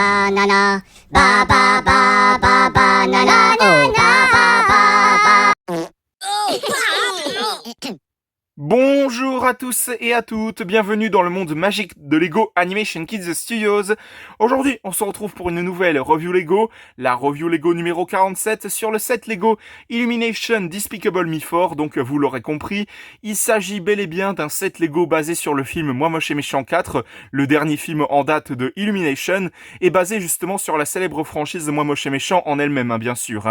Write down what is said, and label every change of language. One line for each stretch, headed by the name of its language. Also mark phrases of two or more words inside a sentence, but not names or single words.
French: banana, ba ba ba ba banana, oh ba ba ba ba. Bonjour à tous et à toutes, bienvenue dans le monde magique de Lego Animation Kids Studios. Aujourd'hui, on se retrouve pour une nouvelle review Lego, la review Lego numéro 47 sur le set Lego Illumination Despicable Me 4. Donc vous l'aurez compris, il s'agit bel et bien d'un set Lego basé sur le film Moi Moche et Méchant 4, le dernier film en date de Illumination, et basé justement sur la célèbre franchise de Moi Moche et Méchant en elle-même, bien sûr.